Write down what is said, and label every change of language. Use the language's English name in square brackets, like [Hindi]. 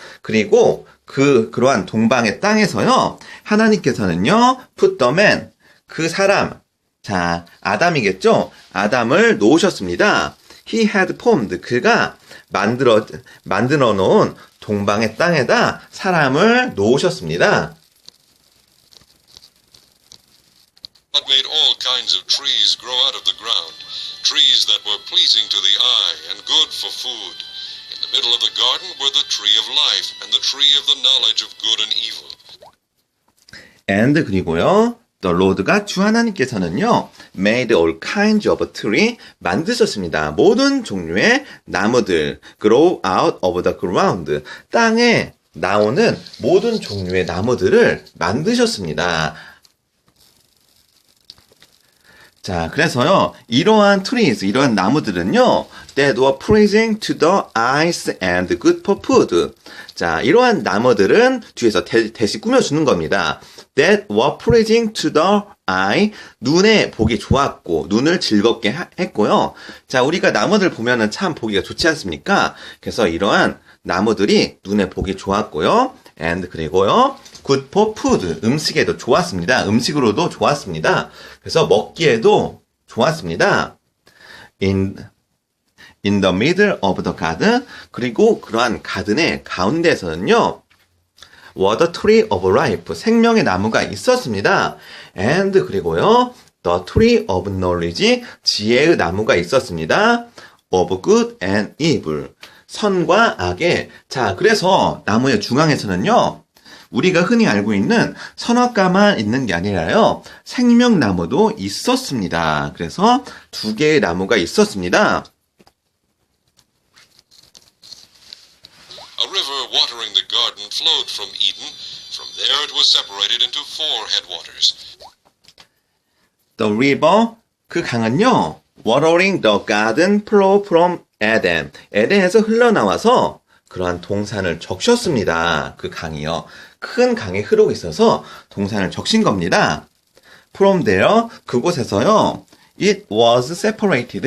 [Korean] 그리고 그러한 동방의 땅에서요, 하나님께서는요, [English] put the man, [Korean] 그 사람, 자, 아담이겠죠? 아담을 놓으셨습니다. [English] He had formed. [Korean] 그가 만들어 놓은 동방의 땅에다 사람을 놓으셨습니다. [English] God made all kinds of trees grow out of the ground, trees that were pleasing to the eye and good for food. In the middle of the garden were the tree of life and the tree of the knowledge of good and evil. And [Korean] 그리고요, [English] the Lord가 [Korean] 주 하나님께서는요, [English] made all kinds of tree [Korean] 만드셨습니다. 모든 종류의 나무들, [English] grow out of the ground, [Korean] 땅에 나오는 모든 종류의 나무들을 만드셨습니다. 자, 그래서요, 이러한 [English] trees, [Korean] 이러한 나무들은요, [English] that were pleasing to the eyes and good for food. [Korean] 자, 이러한 나무들은 뒤에서 대시 꾸며주는 겁니다. [English] That were pleasing to the eye. [Korean] 눈에 보기 좋았고, 눈을 즐겁게 했고요. 자, 우리가 나무들 보면은 참 보기가 좋지 않습니까? 그래서 이러한 나무들이 눈에 보기 좋았고요. [English] and [Korean] 그리고요, [English] good for food. [Korean] 음식에도 좋았습니다. 음식으로도 좋았습니다. 그래서 먹기에도 좋았습니다. [English] In the middle of the garden. [Korean] 그리고 그러한 가든의 가운데에서는요, [English] was the tree of life. [Korean] 생명의 나무가 있었습니다. [English] and [Korean] 그리고요, [English] the tree of knowledge. [Korean] 지혜의 나무가 있었습니다. [English] of good and evil. [Korean] 선과 악의. 자, 그래서 나무의 중앙에서는요, 우리가 흔히 알고 있는 선악과만 있는 게 아니라요, 생명나무도 있었습니다. 그래서 두 개의 나무가 있었습니다. [English] A river watering the garden flowed from Eden. From there it was separated into 4 headwaters. The river, [Korean] 그 강은요, [English] watering the garden flow from Eden. [Korean] 에덴에서 흘러나와서 그러한 동산을 적셨습니다. 그 강이요. 큰 강이 흐르고 있어서 동산을 적신 겁니다. [English] From there, [Korean] 그곳에서요, [English] it was separated.